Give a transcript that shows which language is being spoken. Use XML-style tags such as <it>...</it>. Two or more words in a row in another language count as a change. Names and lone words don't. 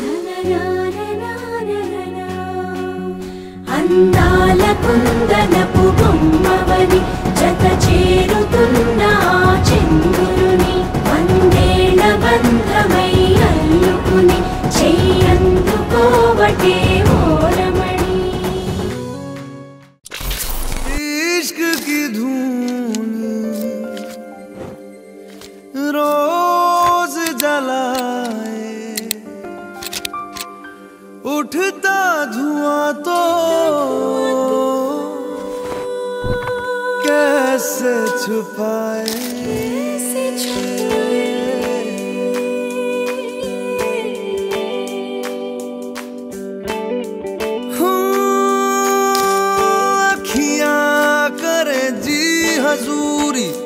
<te>అందాల కుందనపు బొమ్మవని జత చేరుతున్న చంద్రుని వందేళ్ల బంధమై అల్లుకుని చెయ్యందుకోవటే ఓరమణి</te> <hi>इश्क की धून रोज जलाए उठता धुआं तो कैसे छुपाए हजूरी</hi>